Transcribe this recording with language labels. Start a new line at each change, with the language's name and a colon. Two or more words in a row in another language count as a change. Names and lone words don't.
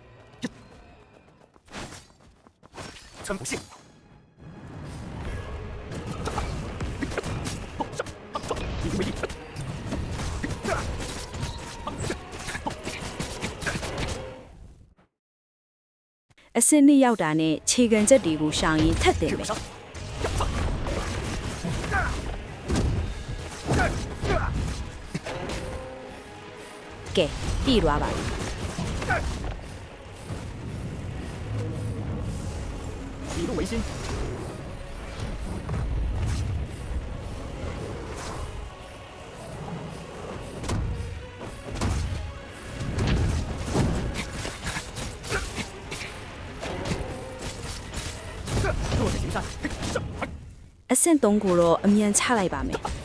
Chinese: 称不幸。以云为翼。
Burmese: အဆင့်2ရောက်တာနဲ့ခြေကန်ချက်တွေကိုရှောင်ရင်ထက်တယ်မယ်ကဲပြီးသွားပါပြီ
Chinese: 以鹿为心。弱者行善。
Burmese: အဆင့်3ကိုတော့အမြန်ချလိုက်ပါမယ်